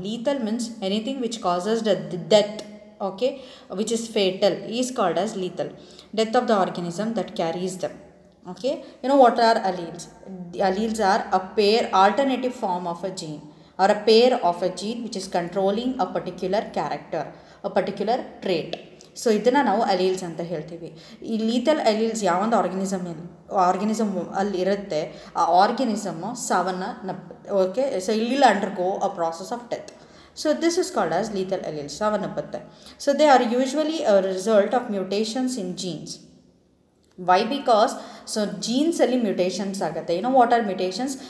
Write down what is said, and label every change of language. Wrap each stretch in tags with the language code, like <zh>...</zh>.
<en>Lethal means anything which causes the death, okay, which is fatal, is called as lethal. Death of the organism that carries them. Okay, you know what are alleles? The alleles are a pair, alternative form of a gene, or a pair of a gene which is controlling a particular character, a particular trait.</en> <kn>So ಇದನ್ನು ನಾವು alleles ಅಂತ ಹೇಳ್ತೀವಿ. ಈ ಲೀಥಲ್ alleles ಯಾವೊಂದು organism ಅಲ್ಲಿ ಇರುತ್ತೆ, ಆ ಆರ್ಗನಿಸಮ್ಮು ಸಾವನ್ನಪ್ಪುತ್ತೆ.</kn> <en>Okay, so ಇಲ್ಲಿಲ್ಲ undergo a process of death. So this is called as lethal alleles,</en> <kn>ಸಾವನ್ನಪ್ಪುತ್ತೆ.</kn> <en>So they are usually a result of mutations in genes. Why? Because so genes</en> <kn>ಅಲ್ಲಿ mutations ಆಗುತ್ತೆ.</kn> <en>You know what are mutations?</en>